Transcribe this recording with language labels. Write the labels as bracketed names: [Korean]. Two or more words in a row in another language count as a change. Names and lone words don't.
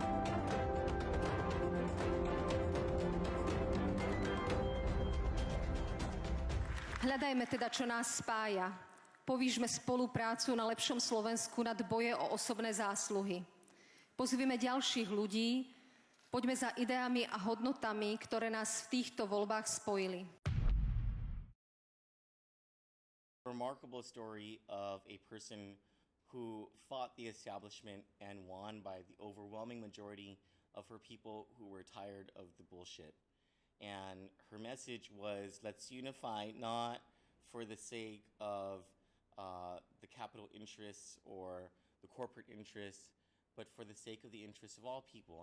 [Slovak] Hľadajme teda, čo nás spája. Povížme spoluprácu na lepšom Slovensku nad boje o osobné zásluhy. Pozvime ďalších ľudí, poďme za ideami a hodnotami, ktoré nás v týchto voľbách spojili. [English] Remarkable story of a person who fought the establishment and won by the overwhelming majority of her people who were tired of the bullshit. And her message was, let's unify, not for the sake of the capital interests or the corporate interests, but for the sake of the interests of all people.